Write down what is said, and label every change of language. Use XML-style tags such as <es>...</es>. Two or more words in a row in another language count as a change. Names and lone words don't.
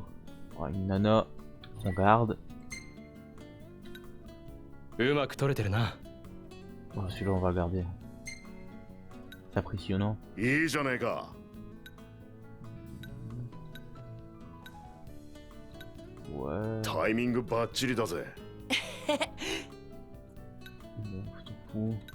<fr>Oh, une nana, on garde.</fr> <ja>うまく撮れてるな。</ja> <fr>Oh, celui-là on va le garder. C'est impressionnant.</fr> <ja>いいじゃねえか。</ja> <fr>Ouais.</fr> <ja>タイミングバッチリだぜ。</ja> <fr>Bon, je t'en fous.</fr>